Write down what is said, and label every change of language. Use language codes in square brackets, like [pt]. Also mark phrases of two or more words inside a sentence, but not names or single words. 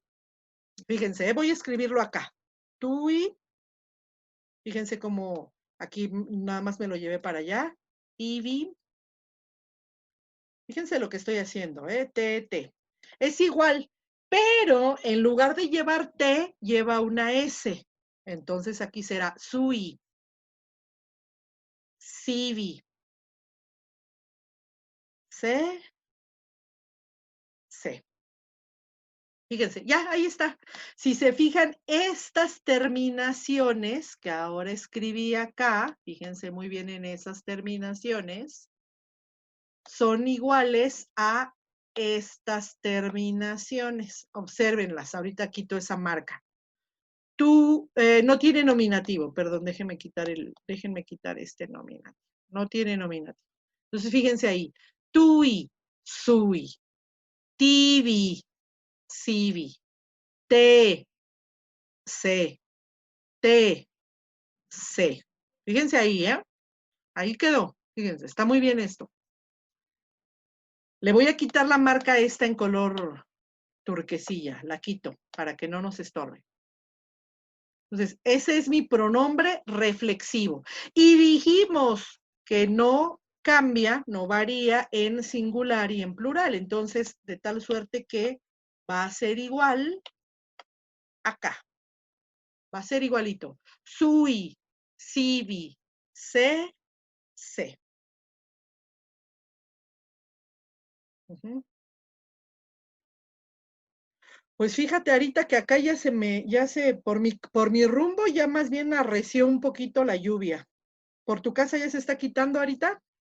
[es] Fíjense, voy a escribirlo acá. Tú y, fíjense cómo aquí nada más me lo llevé para allá. Y vi. Fíjense lo que estoy haciendo, T. Es igual, pero en lugar de llevar T, lleva una S. Entonces aquí será sui, sivi, se. Fíjense, ya, ahí está. Si se fijan, estas terminaciones que ahora escribí acá, fíjense muy bien en esas terminaciones, son iguales a estas terminaciones. Obsérvenlas, ahorita quito esa marca. Tú, no tiene nominativo, perdón, déjenme quitar este nominativo. No tiene nominativo. Entonces, fíjense ahí. [la] Tui, sui, tibi, sibi, te, se, te, se. [es] Fíjense ahí, ¿eh? Ahí quedó. Fíjense, está muy bien esto. Le voy a quitar la marca esta en color turquesilla. La quito para que no nos estorbe. Entonces, ese es mi pronombre reflexivo. Y dijimos que no cambia, no varía en singular y en plural. Entonces, de tal suerte que va a ser igual acá. Va a ser igualito. [la] Sui, sibi, se. [es] Pues fíjate ahorita que acá por mi rumbo ya más bien arreció un poquito la lluvia. ¿Por tu casa ya se está quitando ahorita?